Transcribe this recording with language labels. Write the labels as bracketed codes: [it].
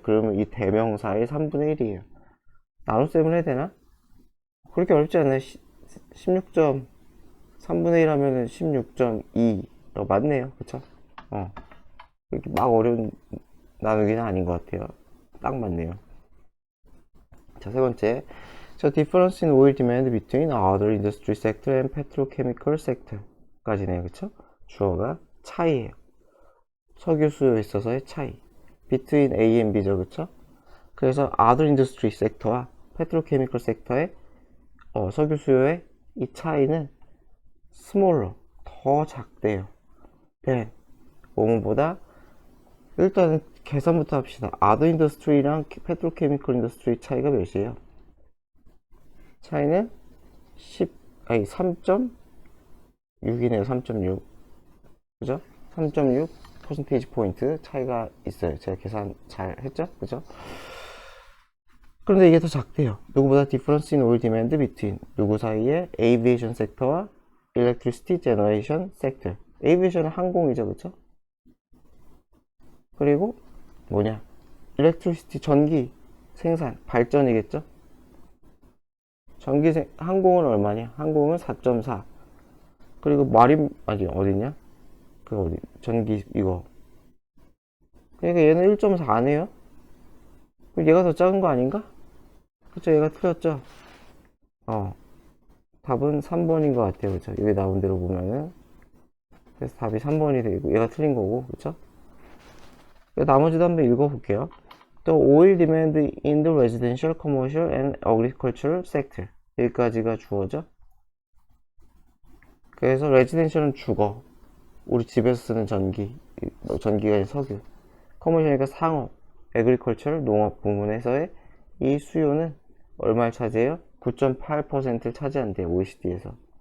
[ko] 그러면 이 대명사의 3분의 1이에요. 나눗셈을 해야 되나? 그렇게 어렵지 않아요. 16점 3분의 1 하면은 16.2 맞네요. 그쵸? 이렇게 막 어려운 나누기는 아닌 것 같아요. 딱 맞네요. 자, 세 번째. [en] So difference in oil demand between other industry sector and petrochemical sector [ko] 까지네요. 그쵸? 주어가 차이예요. 석유 수요에 있어서의 차이. [en] between A and B죠. [ko] 그쵸? 그래서 [en] other industry sector [ko] 와 [en] petrochemical sector [ko] 의 석유 수요의 이 차이는 [en] smaller, [ko] 더 작대요. [en] than [ko] 뭐뭐보다 일단은 계산부터 합시다. [en] other industry랑 petrochemical industry [ko] 차이가 몇이에요? 차이는 3.6이네요. 3.6. 그죠? 3.6 퍼센테이지 포인트 차이가 있어요. 제가 계산 잘 했죠? 그죠? 그런데 이게 더 작대요. 누구보다 [en] difference in oil demand between [ko] 누구 사이에 [en] aviation sector와 electricity generation sector. [ko] aviation은 항공이죠. 그쵸? 그리고 뭐냐? electricity 전기 생산 발전이겠죠? 항공은 얼마냐? 항공은 4.4. 그리고 어디냐? 그 어디 전기 이거. 그러니까 얘는 1.4네요. 그럼 얘가 더 작은 거 아닌가? 그쵸? 얘가 틀렸죠? 답은 3번인 것 같아요. 그쵸? 여기 나온 대로 보면은. 그래서 답이 3번이 되고, 얘가 틀린 거고, 그쵸? 나머지도 한번 읽어볼게요. [en] The oil demand in the residential, commercial and agricultural sector. [ko] 여기까지가 주어죠. 그래서 residential은 주거. 우리 집에서 쓰는 전기가 아닌 석유. 커머셜이니까 상업, agricultural, 농업 부문에서의 이 수요는 얼마를 차지해요? 9.8%를 차지한대요. OECD에서.